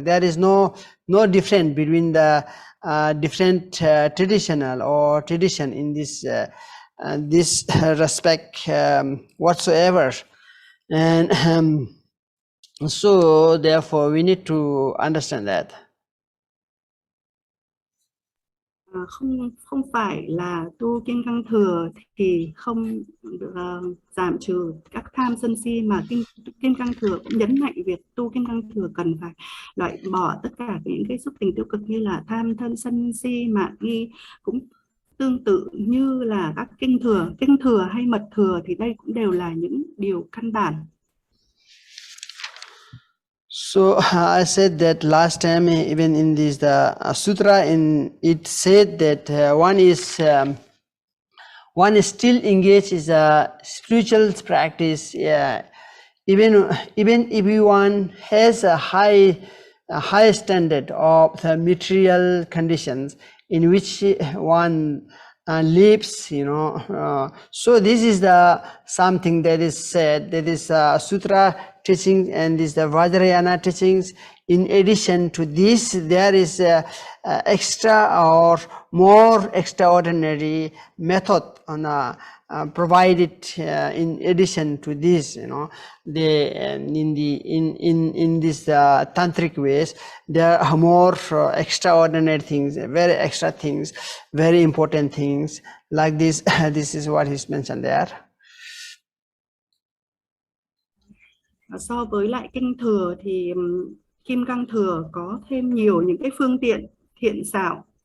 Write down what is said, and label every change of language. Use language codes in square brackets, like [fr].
[en] There is no difference between the different traditional or tradition in this respect whatsoever, and so therefore we need to understand that. [vi] không phải là tu kim cang thừa thì không giảm trừ các tham sân si, mà kim cang thừa cũng nhấn mạnh việc tu kim cang thừa cần phải loại bỏ tất cả những cái xúc tình tiêu cực như là tham thân sân si mạn nghi. Cũng tương tự như là các kinh thừa hay mật thừa thì đây cũng đều là những điều căn bản. [en] So I said that last time, even in this sutra, it said that one is still engaged in a spiritual practice. Even if one has a high standard of the material conditions in which one lives, so this is something that is said, that is sutra teaching, and this the Vajrayana teachings. In addition to this, there is extra or more extraordinary method provided in addition to this. In this tantric ways, there are more extraordinary things, very extra things, very important things like this. This is what is mentioned there. [vi] So với lại kinh thừa thì kim cang thừa có thêm nhiều những cái phương tiện thiện xảo.